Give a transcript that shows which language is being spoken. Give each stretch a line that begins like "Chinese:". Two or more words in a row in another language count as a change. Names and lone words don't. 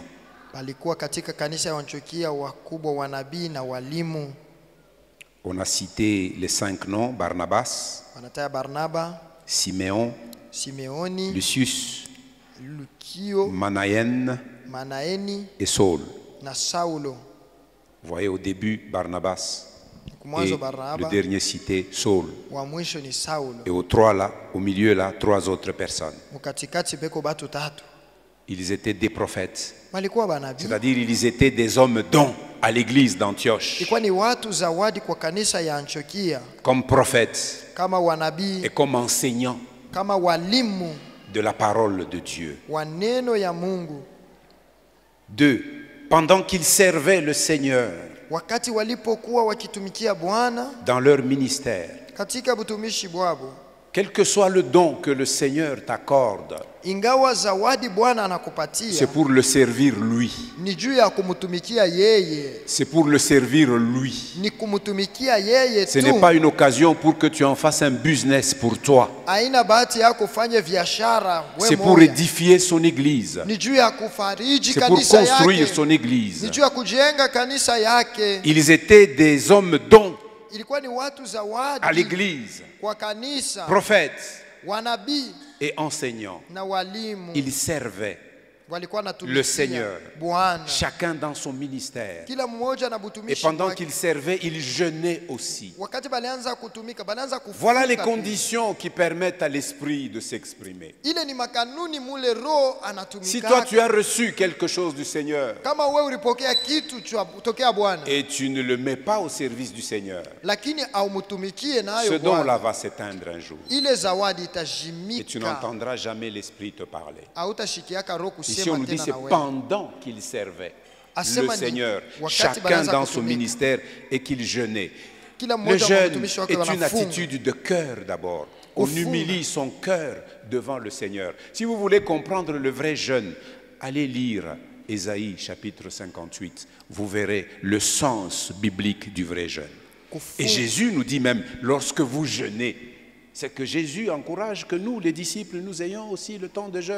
Swahili: Palikuwa katika kanisa ya Antiokia wakubwa wa nabii na walimu.
French: On a cité les 5 noms: Barnabas,
Swahili: Wanataja Barnaba,
French: Siméon,
Swahili: Simeoni,
French: Lucius,
Swahili: Lukio,
French: Manaen
Swahili: Manaeni
French: et Saul.
Swahili: na Saulo.
French: Vous voyez au début Barnabas et
Swahili: Kumwanzo
French: le
Swahili: Barnaba,
French: dernier cité Saul.
Swahili: wa mwisho ni Saulo.
French: Et au milieu là, 3 autres personnes.
Swahili: Mukatikati beko batu tatu.
French: Ils étaient des prophètes,
Swahili: Walikuwa banabii.
French: c'est-à-dire ils étaient des hommes dons à l'église d'Antioche,
Swahili: Ilikuwa ni watu zawadi kwa kanisa ya Antiokia,
French: comme prophètes
Swahili: kama wanabii,
French: et comme enseignants
Swahili: kama walimu
French: de la parole de Dieu.
Swahili: wa neno ya Mungu.
French: 2. Pendant qu'ils servaient le Seigneur
Swahili: Wakati walipokuwa wakitumikia Bwana
French: dans leur ministère,
Swahili: katika butumishi bwabo,
French: quel que soit le don que le Seigneur t'accorde,
Swahili: ingawa zawadi Bwana anakupatia,
French: c'est pour le servir lui.
Swahili: ni juu ya kumtumikia yeye,
French: C'est pour le servir lui.
Swahili: ni kumtumikia yeye
French: Ce
Swahili: tu.
French: n'est pas une occasion pour que tu en fasses un business pour toi.
Swahili: Haina bahati yako ufanye biashara wewe
French: C'est pour
Swahili: moja.
French: édifier son église.
Swahili: Ni juu ya kufariji
French: C'est pour
Swahili: kanisa
French: construire
Swahili: yake,
French: son église.
Swahili: ni juu ya kujenga kanisa yake.
French: Ils étaient des hommes dons
Swahili: Ilikuwa ni watu
French: à
Swahili: zawadi
French: l'église,
Swahili: kwa kanisa,
French: prophètes
Swahili: wanabii
French: et enseignants.
Swahili: na walimu.
French: Ils servaient
Swahili: Walikuwa
French: le
Swahili: natumikia
French: Seigneur,
Swahili: Bwana,
French: chacun dans son ministère.
Swahili: kila mmoja na
French: Et
Swahili: butumishi
French: pendant
Swahili: wake.
French: qu'ils servaient, ils jeûnaient aussi.
Swahili: Wakati balianza kutumika, balianza kufunga.
French: Voilà les
Swahili: pia.
French: conditions qui permettent à l'esprit de s'exprimer.
Swahili: Ile ni makanuni mule roho anatumika.
French: Si toi tu as reçu quelque chose du Seigneur
Swahili: Kama wewe ulipokea kitu cha kutokea Bwana,
French: et tu ne le mets pas au service du Seigneur,
Swahili: lakini aumutumikie
French: ce
Swahili: nayo
French: don-là
Swahili: Bwana,
French: va s'éteindre un jour.
Swahili: ile zawadi
French: Et tu
Swahili: itajimika.
French: n'entendras jamais l'esprit te parler.
Swahili: Hautashikiaka roho
French: Ici on
Swahili: kusema
French: nous dit
Swahili: tena
French: c'est
Swahili: na wewe.
French: pendant qu'il servait le
Swahili: Asema ni
French: Seigneur,
Swahili: wakati
French: chacun
Swahili: banaanza
French: dans son
Swahili: kutumika.
French: ministère, et qu'il jeûnait.
Swahili: Kila
French: Le
Swahili: mmoja
French: jeûne
Swahili: mtumishi wake
French: est une
Swahili: wanafunga.
French: attitude de cœur d'abord. On
Swahili: Kufunga.
French: humilie son cœur devant le Seigneur. Si vous voulez comprendre le vrai jeûne, allez lire Ésaïe chapitre 58. Vous verrez le sens biblique du vrai jeûne.
Swahili: Kufunga.
French: Et Jésus nous dit même, lorsque vous jeûnez, c'est que Jésus encourage que nous, les disciples, nous ayons aussi le temps de jeûne.